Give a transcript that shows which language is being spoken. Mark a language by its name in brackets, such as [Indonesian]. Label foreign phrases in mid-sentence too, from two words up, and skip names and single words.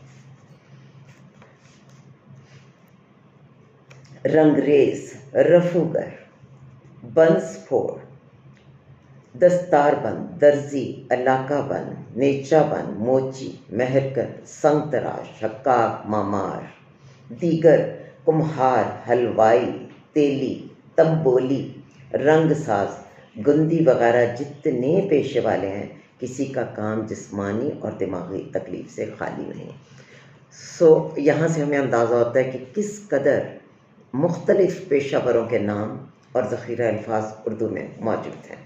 [Urdu] رنگریز، رفوگر، بانس پھوڑ، دستاربند، درزی، علاقہ بند، نیچہ بند، موچی، مہرکر، سنگتراش، حکاک، معمار, دیگر، کمہار، حلوائی، تیلی، تمبولی، رنگساز، گوندی وغیرہ جتنے پیشے والے ہیں، کسی کا کام جسمانی اور دماغی تکلیف سے خالی نہیں. سو یہاں سے ہمیں اندازہ ہوتا ہے کہ کس قدر مختلف پیشہ وروں کے نام اور ذخیرہ الفاظ اردو میں موجود ہیں.